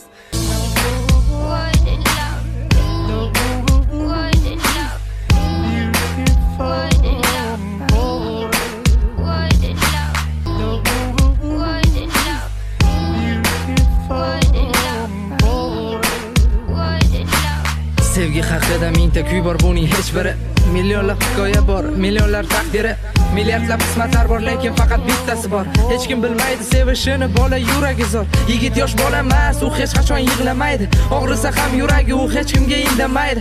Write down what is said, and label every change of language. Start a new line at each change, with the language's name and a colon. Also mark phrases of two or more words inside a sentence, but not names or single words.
English: What is love? What is love? What is love? What is love? What is love? What is love? What is love?
Uzbek: Sevgi haqida mingta kuy bor, buning hech biri. Millionlab hikoya bor, millionlar taqdiri. Milliardlab qismatlar bor, lekin faqat bittasi bor. Hech kim bilmaydi sevishini, bola yuragi zor. Yigit yosh bola emas, u hech qachon yig'lamaydi. Og'risa ham yuragi, u hech kimga indamaydi.